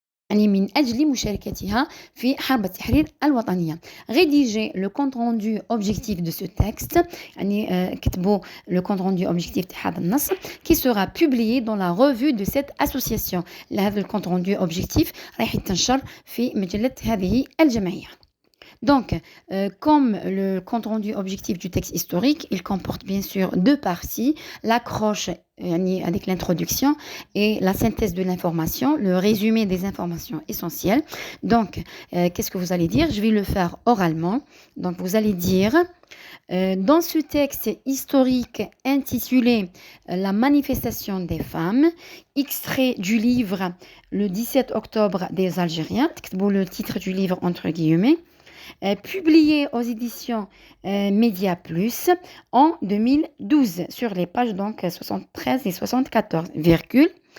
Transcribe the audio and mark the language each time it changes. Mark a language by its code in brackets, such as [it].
[ar] من أجل مشاركتها في حرب التحرير الوطنية. [fr] Rédiger le compte rendu objectif de ce texte, كتبوا le compte rendu objectif de [ar] هذا النص [fr] qui sera publié dans la revue de cette association. [ar] هذا [fr] le compte rendu objectif [ar] راح يتنشر في مجلة هذه الجمعية. [fr] Donc, comme le compte-rendu objectif du texte historique, il comporte bien sûr deux parties, l'accroche avec l'introduction et la synthèse de l'information, le résumé des informations essentielles. Donc, qu'est-ce que vous allez dire? Je vais le faire oralement. Donc, vous allez dire, dans ce texte historique intitulé La manifestation des femmes, extrait du livre Le 17 octobre des Algériens, le titre du livre entre guillemets, publié aux éditions Média Plus en 2012 sur les pages donc 73 et 74, virgule.